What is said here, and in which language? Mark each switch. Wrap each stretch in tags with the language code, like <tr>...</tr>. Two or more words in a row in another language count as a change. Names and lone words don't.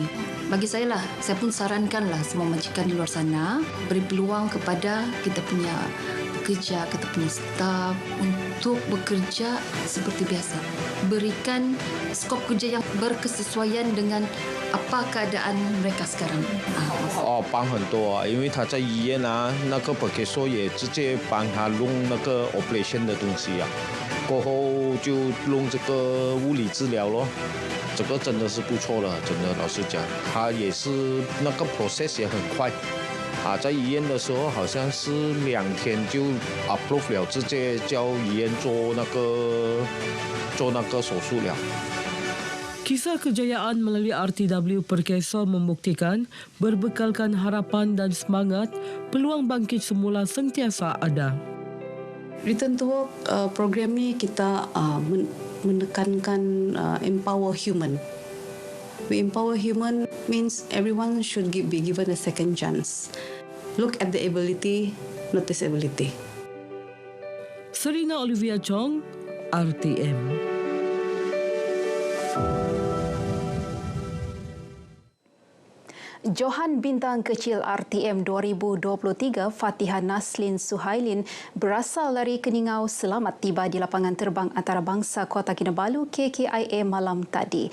<ms>Bagi saya pun sarankanlah semua majikan di luar sana beri peluang kepada kita punya pekerja, kita punya staf untuk bekerja seperti biasa. Berikan skop kerja yang berkesesuaian dengan apa keadaan mereka sekarang.</ms> <zh>帮很多因为他在医院那个 Perkeso 也直接帮他弄那个 operation 的东西过后就弄这个物理治疗咯。这个真的是不错了，真的老实讲，他也是那个 process 也很快。在医院的时候好像是2天就 approve 了，直接叫医院做那个手术了。</zh> <ms>Kisah kejayaan melalui RTW Perkeso membuktikan berbekalkan harapan dan semangat, peluang bangkit semula sentiasa ada.</ms> <en>Return to work program</en> <ms>ni kita menekankan</ms> <en>empower human. We empower human means everyone should be given a second chance. Look at the ability, not disability.</en> <ms>Serina Olivia Chong, RTM. Johan Bintang Kecil RTM 2023 Fatihah Naslin Suhailin berasal dari Keningau selamat tiba di lapangan terbang antarabangsa Kota Kinabalu KKIA malam tadi.</ms>